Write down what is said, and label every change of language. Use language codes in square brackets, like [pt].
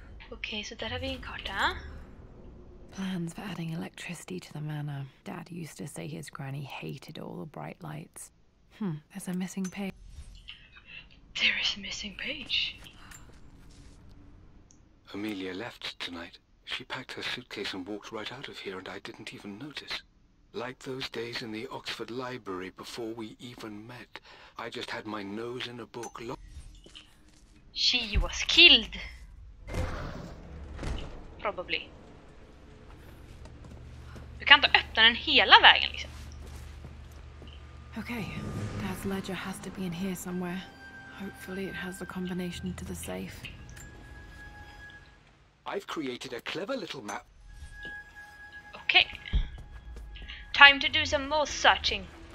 [en] Okay, so [sv] där har vi en karta. [en] Plans for adding electricity to the manor. Dad used to say his granny hated all the bright lights. There's a missing page. There is a missing page. Amelia left tonight. She packed her suitcase and walked right out of here, and I didn't even notice. Like those days in the Oxford Library before we even met. I just had my nose in a book. She was killed. Probably. [sv] Du kan inte öppna den hela vägen liksom. [en] Okay, Dad's ledger has to be in here somewhere. Hopefully it has the combination to the safe. I've created a clever little map. Okay. Time to do some more searching.